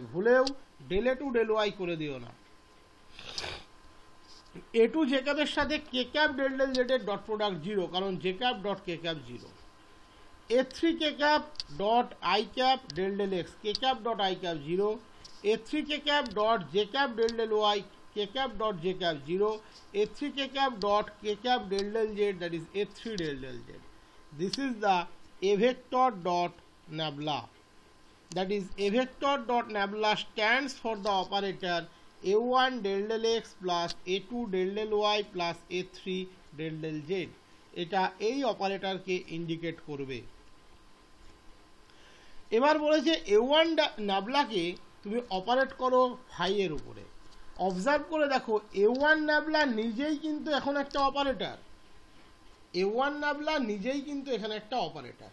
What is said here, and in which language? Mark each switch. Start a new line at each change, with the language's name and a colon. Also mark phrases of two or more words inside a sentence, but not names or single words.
Bangla: ভুলেও ডেল a2 ডেল y করে দিও না। a2 j ক্যাপের সাথে k ক্যাপ ডেল ডেল z এর
English: dot product
Bangla: 0, কারণ j ক্যাপ ডট k ক্যাপ 0। a3 k ক্যাপ ডট i ক্যাপ ডেল ডেল x k ক্যাপ ডট i ক্যাপ 0, a3 k ক্যাপ ডট j ক্যাপ ডেল ডেল y k ক্যাপ ডট j ক্যাপ 0, a3 k ক্যাপ ডট k ক্যাপ ডেল ডেল z,
English: that is
Bangla: a3 ডেল ডেল z.
English: This is the a vector dot nabla. That is a vector dot nabla stands for the operator a1 del del x plus a2 del del y plus a3 del del z.
Bangla: এটা এই অপারেটরকে ইন্ডিকেট করবে। এবার বলেছে a1 নাবলাকে তুমি অপারেট করো ফাই এর উপরে। অবজার্ভ করে দেখো a1 নাবলা নিজেই কিন্তু এখন একটা অপারেটর। a1 নাবলা নিজেই কিন্তু এখানে একটা অপারেটর।